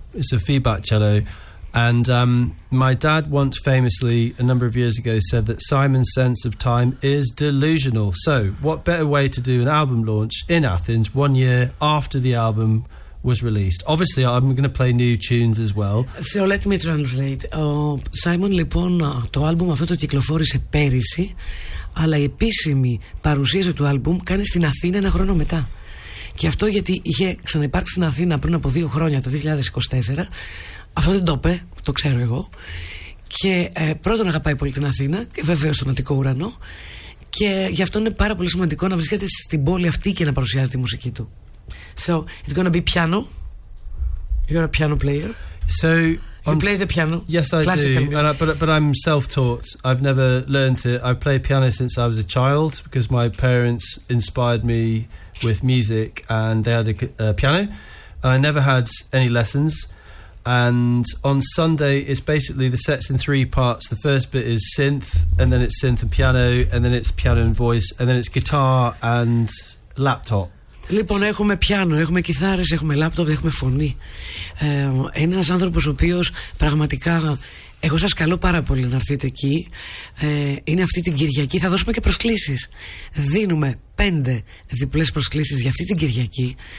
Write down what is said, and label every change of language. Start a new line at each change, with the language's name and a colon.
English: It's a feedback cello. And my dad once famously, a number of years ago, said that Simon's sense of time is delusional. So what better way to do an album launch in Athens 1 year after the album was released? Obviously, I'm going to play new tunes as well. So let me translate.
Greek: Simon, λοιπόν, το άλμπουμ αυτό το κυκλοφόρησε πέρυσι, αλλά η επίσημη παρουσίαση του άλμπουμ κάνει στην Αθήνα ένα χρόνο μετά. Και αυτό γιατί είχε ξαναυπάρξει στην Αθήνα πριν από 2 χρόνια, το 2024. Αυτό δεν το είπε, το ξέρω εγώ. Και πρώτον αγαπάει πολύ την Αθήνα, βεβαίως τον Αττικό Ουρανό. Και γι' αυτό είναι πάρα πολύ σημαντικό να βρίσκεται στην πόλη αυτή και να παρουσιάζει τη μουσική του.
English: So it's going to be piano. You're a piano player. So you play the piano? Yes, I do. And but I'm self-taught. I've never learned it. I've played piano since I was a child because my parents inspired me with music, and they had a piano. I never had any lessons. And on Sunday, it's basically the set's in three parts. The first bit is synth, and then it's synth and piano, and then it's piano and voice, and then it's guitar and laptop.
Greek: Λοιπόν, έχουμε πιάνο, έχουμε κιθάρες, έχουμε λάπτοπ, έχουμε φωνή. Ένας άνθρωπος ο οποίος πραγματικά, εγώ σας καλώ πάρα πολύ να έρθετε εκεί. Είναι αυτή την Κυριακή, θα δώσουμε και προσκλήσεις. Δίνουμε 5 διπλές προσκλήσεις για αυτή την Κυριακή.